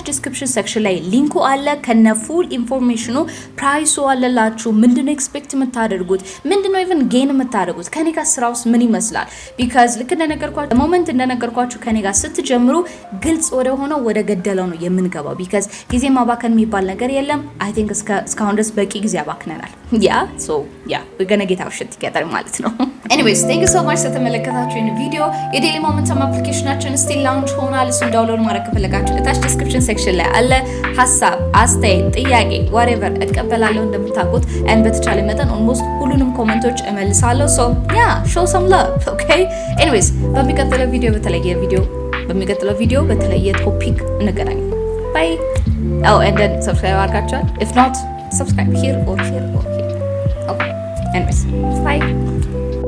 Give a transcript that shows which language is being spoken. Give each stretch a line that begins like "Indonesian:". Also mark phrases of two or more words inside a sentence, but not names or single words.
Amharic: ዲስክሪፕሽን ሴክሽን ላይ ሊንኩ አለ ከነ
English: full informationኑ
Amharic: ፕራይሱ አለላችሁ። ምንድነው ኤክስፔክት የምታደርጉት ምንድነው
English: even gain
Amharic: የምታደርጉት ከኔ ጋር ስራውስ ምን ይመስላል ቢካዝ ልክ እንደነገርኳችሁ ሞመንት እንደነገርኳችሁ ከኔ ጋር ስትጀምሩ ግልጽ ወደ ሆነው ወደ ገደለው ነው የምንገባው ቢካዝ ጊዜ ማባከን የሚባል ነገር የለም።
English: I think
Amharic: እስካሁን ድረስ በቂ ጊዜ አባክነናል።
English: so yeah we're gonna get our shit together
Amharic: ማለት ነው።
English: anyways thank you so much
Amharic: ስለተመለከታችሁ ይሄን ቪዲዮ። የዴሊ ሞመንተም አፕሊኬሽናችን
English: still launch
Amharic: ሆኗል። እሱን ዳውንሎድ ማድረግ ከፈለጋችሁ እታች
English: description section
Amharic: ላይ አለ። ሐሳብ አስተያየት ጥያቄ whatever እቀበላለሁ እንደምታውቁት and በተቻለ መጠን almost ሁሉንም ኮሜንቶች እመልሳለሁ።
English: so yeah show some love okay anyways
Amharic: በሚቀጥለው ቪዲዮ በተለየ ቶፒክ እንገናኝ።
English: bye oh and then subscribe
Amharic: አድርጋችኋል?
English: if not subscribe here or here or here. Okay anyways bye.